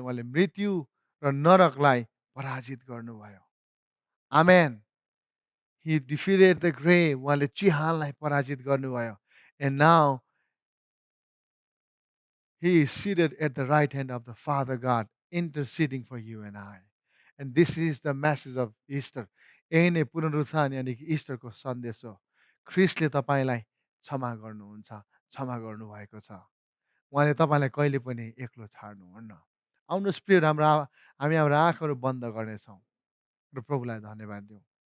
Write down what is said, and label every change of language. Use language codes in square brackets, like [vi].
[ne] उहाँले मृत्यु र नरकलाई पराजित गर्नुभयो. [en] Amen. He defeated the grave. [ne] उहाँले चिहानलाई पराजित गर्नुभयो. [en] And now he is seated at the right hand of the Father God, interceding for you and I. And this is the message of Easter. [ne] यही नै पुनरुत्थान यानी कि इस्टरको सन्देश हो. ख्रीष्टले तपाईँलाई क्षमा गर्नुहुन्छ, क्षमा गर्नुभएको छ. उहाँले तपाईँलाई कहिले पनि एक्लो छाड्नुहुन्न. आउनुहोस् प्रिय, हामी हाम्रो आँखाहरू बन्द गर्नेछौँ र प्रभुलाई धन्यवाद दिउँ.